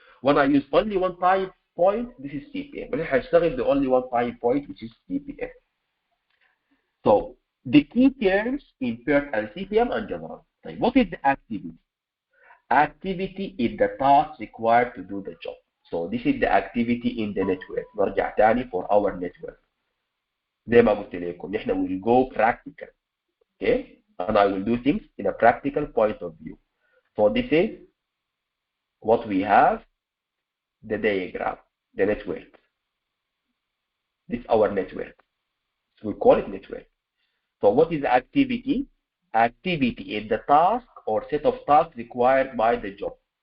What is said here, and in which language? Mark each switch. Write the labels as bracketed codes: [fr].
[en] When I use only one time point, this is CPM. When I هشتغل the only one time point, which is CPM. So the key terms in PERT and CPM are general. What is the activity? Activity is the task required to do the job. So this is the activity in the network. نرجع تاني for our network. [ar] زي ما قلت لكم نحن will go practical. [en] Okay? And I will do things in a practical point of view. So this is what we have, the diagram, the network. This is our network. So we call it network. So what is the activity? Activity is the task or set of tasks required by the job.